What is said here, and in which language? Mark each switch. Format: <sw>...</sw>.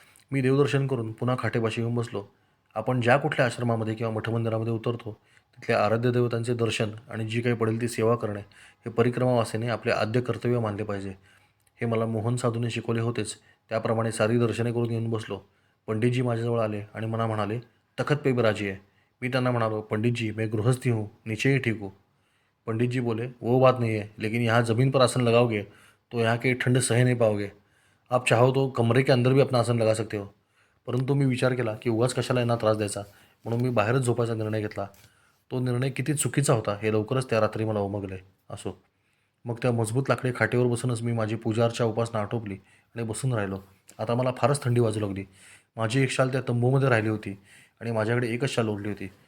<mr>मी देवदर्शन करून पुन्हा खाटेपाशी येऊन बसलो. आपण ज्या कुठल्या आश्रमामध्ये किंवा मठमंदिरामध्ये उतरतो तिथल्या आराध्य देवतांचे दर्शन आणि जी काही पडेल ती सेवा करणे हे परिक्रमावासीने आपले आद्य कर्तव्य मानले पाहिजे. हे मला मोहन साधूने शिकवले होतेच. त्याप्रमाणे सारी दर्शने करून येऊन बसलो. पंडितजी माझ्याजवळ आले आणि मला म्हणाले, तखत पे बिराजी आहे. मी त्यांना म्हणालो,</mr> <hi>पंडितजी मैं गृहस्थी हूँ, नीचे ही ठीक हूँ. पंडित जी बोले, वो बात नहीं है, लेकिन यहाँ ज़मीन पर आसन लगाओगे तो यहाँ की ठंड सह नहीं पाओगे. आप चाहो तो कमरे के अंदर भी अपना आसन लगा सकते हो.</hi> <mr>परंतु मी विचार केला की उगाच कशाला यांना त्रास द्यायचा, म्हणून मी बाहेरच झोपायचा निर्णय घेतला. तो निर्णय किती चुकीचा होता हे लवकरच त्या रात्री मला उमगले. असो, मग त्या मजबूत लाकडी खाटेवर बसूनच मी माझी पूजार्चा उपासना आटोपली आणि बसून राहिलो. आता मला फारच थंडी वाजू लागली. माझी एक शाल त्या तंबूमध्ये राहिली होती आणि माझ्याकडे एकच शाल उरली होती.</mr>